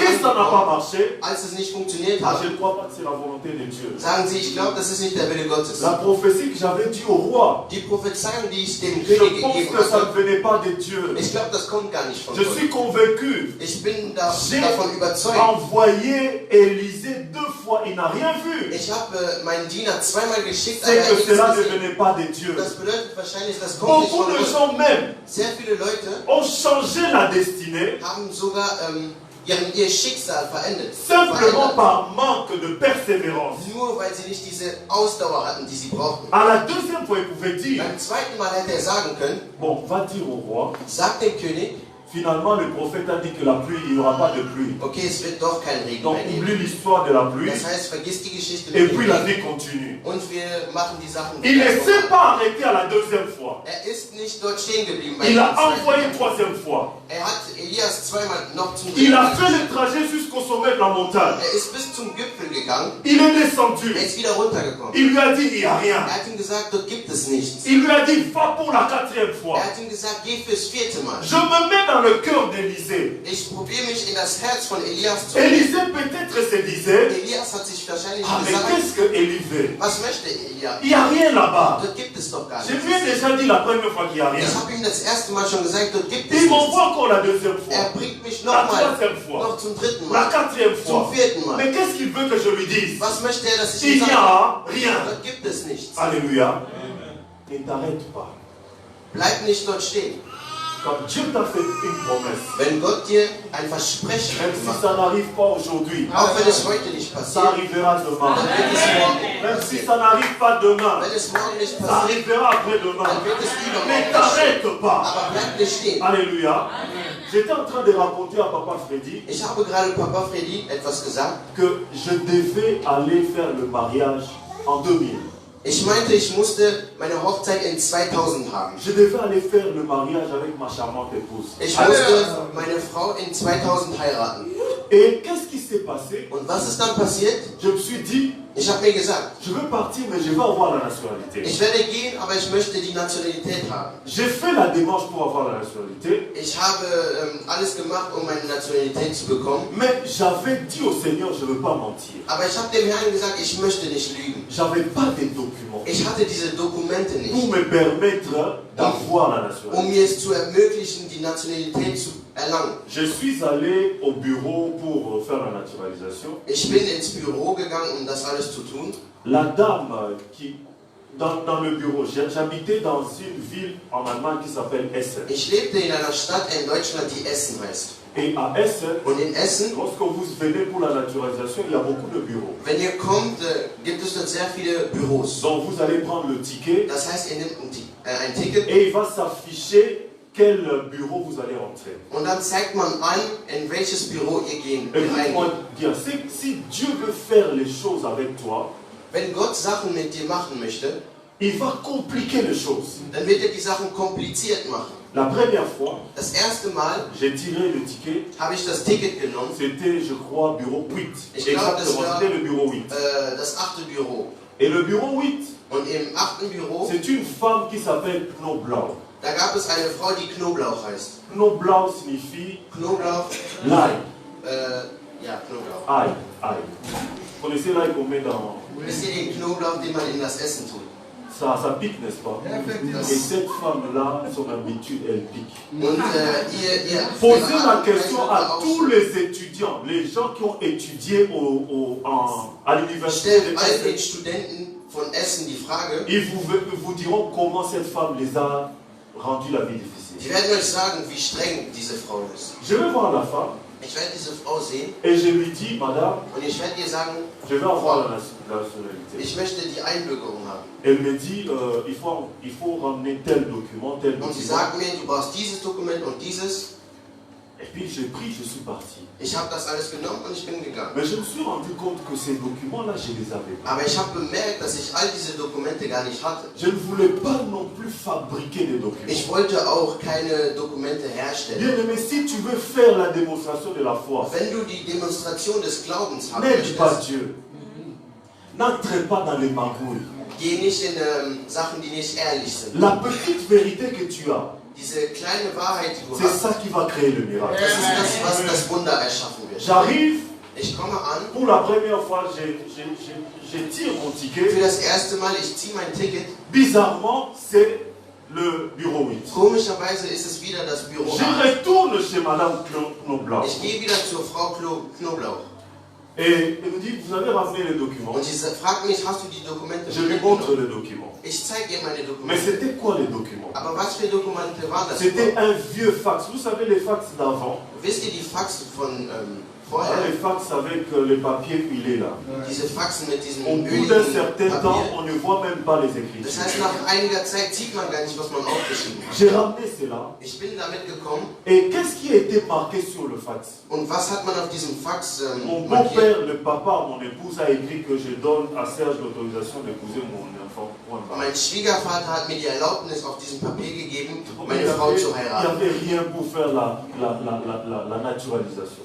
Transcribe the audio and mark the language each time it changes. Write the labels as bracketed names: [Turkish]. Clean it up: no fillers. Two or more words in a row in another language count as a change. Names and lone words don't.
[French] qu'est-ce qui n'a pas marché? [German] als es nicht funktioniert Ah, hat, [French] je ne crois pas que c'est la volonté de Dieu. [German] sagen sie, ich glaube, das ist nicht der Wille Gottes. [French] La prophétie que j'avais dit au roi, [German] Die Prophezeiung, die ich dem [French] je [German] König [French] pense [German] gegeben [French] que ça [German] hatte, [French] ne venait pas de Dieu. [German] ich glaube, das kommt gar nicht von [French] Je [German] Gott. [French] suis convaincu. [German] Ich bin [French] J'ai [German] davon überzeugt. [French] envoyé Élisée 2 fois, il n'a rien vu. [German] Ich habe meinen Diener zweimal geschickt, aber [French] C'est [German] er hat [French] que [German] nichts [French] cela ne [German] gesehen. [French] venait pas de Dieu. [German] Das bedeutet wahrscheinlich, das kommt nicht [French] Beaucoup [German] von [French] de [German] Gott. [French] gens même [German] Sehr viele Leute [French] ont changé la destinée [German] haben sogar ihr Schicksal verändert. [French] simplement par manque de persévérance. [German] Nur weil sie nicht diese Ausdauer hatten, die sie brauchten. [French] À la deuxième fois, il pouvait dire, [German] Beim zweiten Mal hätte er sagen können, [French] bon, va dire au roi, [German] sag dem König, [French] finalement le prophète a dit que la pluie, il n'y aura pas de pluie. [German] okay, es wird doch kein Regen [French] Donc [German] mehr geben. [French] oublie l'histoire de la pluie [German] Das heißt, vergiss die Geschichte [French] et [German] mit dem [French] puis la [German] Regen [French] vie continue. [German] und wir machen die Sachen [French] Il [German] wieder [French] ne [German] so. [French] s'est pas arrêté à la deuxième fois. [German] Er ist nicht dort stehen geblieben. Bei [French] Il a [German] dem zweiten [French] envoyé [German] Mal. [French] une troisième fois. [German] Er hat Elias zweimal noch zum [French] Il a [German] Mal [French] fait [German] geschickt. [French] le trajet jusqu'au sommet de la montagne. [German] Er ist bis zum Gipfel gegangen. [French] Il est descendu. [German] Er ist wieder runtergekommen. [French] Il lui a dit, il n'y a rien. [German] Er hat ihm gesagt, dort gibt es nichts. [French] Il lui a dit, va pour la 4e fois. [German] Er hat ihm gesagt, geh fürs 4. Mal. [French] Je me mets dans le cœur d'Élisée. [German] Ich probiere mich in das Herz von Elias zu. [French] Élisée peut-être se disait, [German] Elias hat sich wahrscheinlich [French] ah mais [German] gesagt, [French] qu'est-ce que Élie veut? [German] was möchte Elias? [French] Il n'y a rien là-bas. [German] Dort gibt es doch gar [French] Je [German] nichts. [French] lui ai déjà dit la première fois qu'il n'y a rien. [German] Ich habe ihm das erste Mal schon gesagt, dort gibt es [French] Il [German] nichts. [French] m'envoie encore la deuxième [German] Er [French] fois. [German] bringt mich [French] La [German] nochmal, [French] troisième fois. [German] noch zum 3. [French] La [German] Mal, [French] 4e [German] zum [French] fois. [German] 4. Mal. [French] Mais qu'est-ce qu'il veut que je lui dise? [German] Was möchte er, dass ich [French] Il [German] ihm [French] n'y [German] sage? [French] a rien. [German] Dort gibt es nichts. [French] Alléluia. Ne t'arrête pas. [German] Bleib nicht dort stehen. [French] Quand Dieu t'a fait une promesse, [German] Wenn Gott dir ein Versprechen [French] même si [German] macht, [French] ça n'arrive pas aujourd'hui, [German] auch wenn es heute nicht [French] ça [German] passiert, [French] arrivera demain. [German] dann wird es morgen [French] Même si [German] passieren. [French] ça n'arrive pas demain, [German] Wenn es morgen nicht [French] ça [German] passiert, [French] arrivera après-demain. [German] dann wird es [French] Ne [German] übermorgen passieren. [French] t'arrête pas. [German] Aber bleib nicht stehen. [French] Alléluia. J'étais en train de raconter à Papa Freddy [German] Ich habe gerade Papa Freddy etwas gesagt. [French] que je devais aller faire le mariage en 2000. [German] Ich meinte, ich musste meine Hochzeit in 2000 haben. [French] Je devais aller faire le mariage avec ma charmante épouse. [German] Ich musste meine Frau in 2000 heiraten. [French] Et qu'est-ce qui s'est passé? [German] Und was ist dann passiert? [French] Je me suis dit, [German] Ich habe mir gesagt, [French] je veux partir mais je veux avoir la nationalité. [German] ich werde gehen, aber ich möchte die Nationalität haben. [French] J'ai fait la démarche pour avoir la nationalité, [German] Ich habe alles gemacht, um meine Nationalität zu bekommen. [French] mais j'avais dit au Seigneur, je ne veux pas mentir. [German] Aber ich habe dem Herrn gesagt, ich möchte nicht lügen. [French] J'avais pas des documents [German] Ich hatte diese Dokumente [French] pour [German] nicht, [French] me permettre d'avoir la nationalité. [German] um mir es zu ermöglichen, die Nationalität zu erlangen. [French] Je suis allé au bureau pour faire la naturalisation. [German] Ich bin ins Büro gegangen, um das alles zu tun. [French] La dame qui, dans le bureau, j'habitais dans une ville en Allemagne qui s'appelle Essen. [German] Ich lebte in einer Stadt in Deutschland, die Essen heißt. [French] Et à Essen, [German] Und in Essen, [French] lorsque vous venez pour la naturalisation, il y a beaucoup de bureaux. [German] wenn ihr kommt, gibt es dort sehr viele Büros. [French] Donc vous allez prendre le ticket [German] Das heißt, ihr nehmt ein Ticket [French] et il va s'afficher quel bureau vous allez entrer. [German] und dann zeigt man an, in welches Büro ihr gehen [French] Écoute-moi [German] reingehen. [French] bien, si Dieu veut faire les choses avec toi, [German] Wenn Gott Sachen mit dir machen möchte, [French] il va compliquer les choses. [German] dann wird er die Sachen kompliziert machen. [French] La première fois, [German] Das erste Mal [French] j'ai tiré le ticket, [German] habe ich das Ticket genommen, [French] c'était, je crois, bureau 8. [German] Ich glaube, das [French] Exactement, [German] war- [French] c'était le bureau 8. [German] das 8. Büro. [French] Et le bureau 8, [German] Und im 8. Büro, [French] c'est une femme qui s'appelle Knoblau. [German] da gab es eine Frau, die Knoblauch heißt. [French] Knoblau signifie [German] Knoblauch, [French] l'ail. [German] ja, Knoblauch. [French] Ail, ail. Vous connaissez l'ail qu'on met dans... [German] Wisst ihr den Knoblauch, den man in das Essen tut? [French] Ça pique, n'est-ce pas? Et cette femme-là, son habitude, elle pique. [German] Und ihr [French] Posez la question à tous les étudiants, les gens qui ont étudié à l'université [German] Stellt [French] de [German] all den Essen. Studenten von Essen die Frage, [French] Ils vous diront comment cette femme les a rendu la vie difficile. [German] die werden euch sagen, wie streng diese Frau ist. [French] Je vais voir la femme [German] Ich werde diese Frau sehen [French] et je lui dis, madame, [German] und ich werde ihr sagen, [French] je vais avoir la nationalité. [German] ich möchte die Einbürgerung haben. [French] Elle me dit, il faut ramener tel document, tel [German] Und sie [French] document. [German] sagt mir, du brauchst dieses Dokument und dieses. [French] Et puis j'ai pris, je suis parti. [German] Ich habe das alles genommen und ich bin gegangen. [French] Mais je me suis rendu compte que ces documents-là, je les avais pas. [German] Aber ich habe bemerkt, dass ich all diese Dokumente gar nicht hatte. [French] Je ne voulais pas non plus fabriquer des documents. [German] Ich wollte auch keine Dokumente herstellen. [French] Bien aimé, si tu veux faire la démonstration de la foi, [German] Wenn du die Demonstration des Glaubens haben [French] n'aide pas [German] möchtest, [French] Dieu. N'entre pas dans les magouilles. [German] geh nicht in Sachen, die nicht ehrlich sind. [French] La petite vérité que tu as, [German] Diese kleine Wahrheit, die du [French] c'est [German] hast, [French] ça qui va créer le miracle. [German] das ist das, was das Wunder erschaffen wird. [French] J'arrive, [German] Ich komme an, [French] pour la première fois, je tire mon [German] für [French] ticket. [German] das erste Mal, ich ziehe mein Ticket. [French] Bizarrement, c'est le bureau 8. [German] Komischerweise ist es wieder das Büro [French] Je [German] 8. [French] retourne chez Madame Knoblauch. [German] Ich gehe wieder zur Frau Knoblauch. [French] Et elle me dit, vous avez ramené les documents. [German] Und sie fragt mich, hast du die Dokumente [French] Je lui montre [German] mitgenommen? [French] les documents. [German] Ich zeige ihr meine [French] Mais [German] Dokumente. [French] c'était quoi les documents? [German] Aber was für Dokumente waren das? [French] C'était un vieux fax. Vous savez les fax d'avant? [German] Wisst ihr die Faxe von [French] Les [German] vorher? [French] fax avec le papier huilé là. [German] Diese Faxen mit diesem [French] Au bout d'un [German] öligen [French] certain temps, [German] Papier. [French] on ne voit même pas les [German] Das [French] écritures. [German] heißt, nach einiger Zeit sieht man gar nicht, was man aufgeschrieben hat. [French] J'ai ramené cela. [German] Ich bin damit gekommen [French] Et qu'est-ce qui a été marqué sur le fax? [German] und was hat man auf diesem Fax [French] Mon [German] markiert? [French] beau-père, le papa, mon épouse a écrit que je donne à Serge l'autorisation d'épouser mon enfant. Point barre. [German] Mein Schwiegervater hat mir die Erlaubnis auf diesem Papier gegeben, [French] Mais [German] meine Frau zu [French] il n'y [German] heiraten. [French] avait rien pour faire la naturalisation.